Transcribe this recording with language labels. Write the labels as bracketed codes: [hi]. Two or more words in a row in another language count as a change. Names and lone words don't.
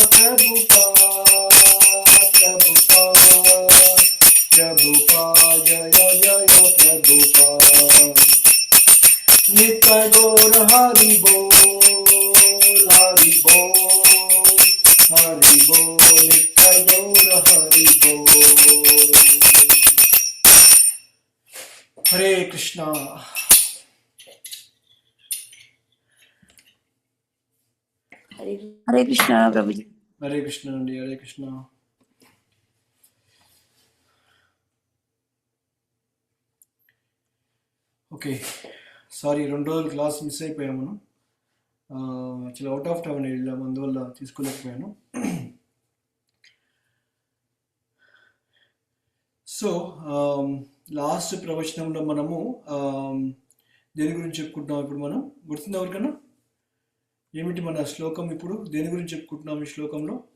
[sa] Prabhupada Jaya Jaya Prabhupada Nitai Gaur Hari Bol Hari Bol Hari Bol Nitai Gaur Hari Bol Hare Krishna Hare Krishna, Prabhuji. [te] Hare Krishna అండి Hare Krishna [en] okay sorry [te] 2 రోజులు [en] class miss [te] అయిపోయాము మనం [en] actually out of town [te] వెళ్ళాము అందువల్ల తీసుకోలేకపోయాను [en] so last [te] ప్రవచనంలో మనము దేని గురించి చెప్పుకుంటున్నాం ఇప్పుడు మనం గుర్తుంది ఎవరికన్నా ఏమిటి మన శ్లోకం ఇప్పుడు దేని గురించి చెప్పుకుంటున్నాం ఈ శ్లోకంలో